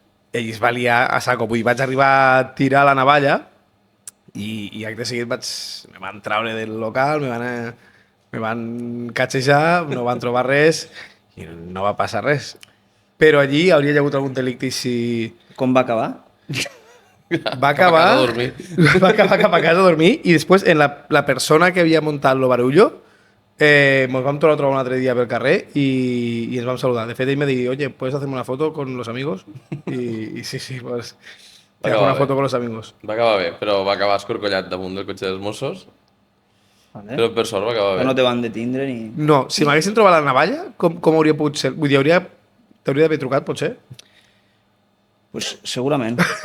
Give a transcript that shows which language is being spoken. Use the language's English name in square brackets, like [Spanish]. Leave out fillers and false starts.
[Catalan] Ell es va liar a saco. Vull dir, vaig arribar a tirar la navalla i acte seguit me van traure del local, me van catxejar, no van trobar res i no va passar res. Però allí hauria hagut algun delicte i si... Com va acabar? Va acabar... Cap a casa a dormir. Va acabar cap a casa a dormir i després la persona que havia muntat el barullo ens vam trobar un altre dia pel carrer i ens vam saludar. De fet, ell me diu, [Spanish] oye, ¿puedes hacerme una foto con los amigos? [Catalan] I sí, [Spanish] pues... Te hago una foto con los amigos. [Catalan] Va acabar bé, però va acabar escorcollat damunt del cotxe dels Mossos, Vale. però per sort va acabar bé. No te van detindre ni... No, si m'haguessin trobat la navalla, com hauria pogut ser? Vull dir, t'hauria d'haver trucat, potser? Pues segurament.